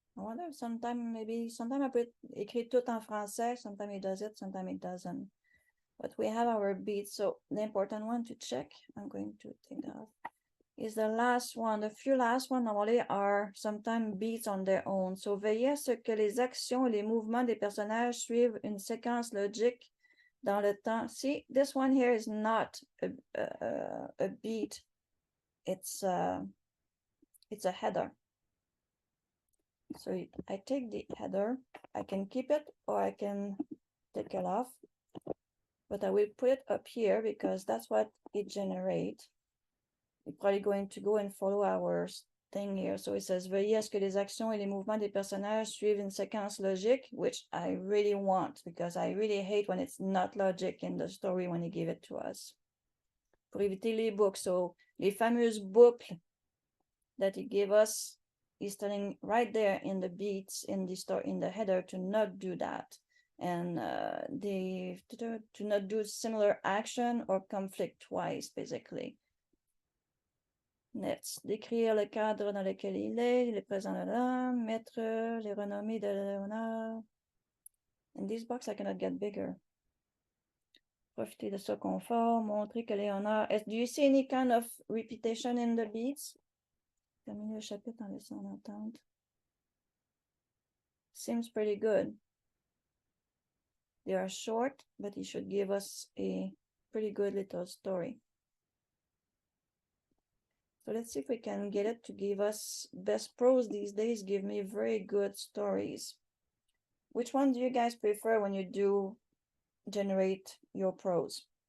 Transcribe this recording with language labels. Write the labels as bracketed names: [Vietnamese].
[English] I wonder if sometimes I put [French] écrit tout en français, [English] sometimes it does it, sometimes it doesn't. But we have our beats. So the important one to check, I'm going to take that off, is the last one. The few last one normally are sometimes beats on their own. [French] So veillez à ce que les actions et les mouvements des personnages suivent une séquence logique dans le temps. [English] See, this one here is not a beat. It's a header. So I take the header, I can keep it or I can take it off, but I will put it up here because that's what it generates. We're probably going to go and follow our thing here. So it says, [French] veuillez à ce que les actions et les mouvements des personnages suivent une séquence logique, [English] which I really want because I really hate when it's not logic in the story when they give it to us. [French] Pour éviter les boucles. [English] So [French] les fameuses boucles [English] that he gave us, he's telling right there in the beats in the story in the header to not do that, and to not do similar action or conflict twice, basically. [French] Next, décrire le cadre dans lequel il est présent là, mettre les renommées de Léonard. [English] And these boxes I cannot get bigger. [French] Profiter de ce confort, montrer que Léonard. [English] Do you see any kind of repetition in the beats? [French] Terminer le chapitre en laissant l'entendre. [English] Seems pretty good. They are short, but he should give us a pretty good little story. So let's see if we can get it to give us best prose these days. Give me very good stories. Which one do you guys prefer when you do generate your prose?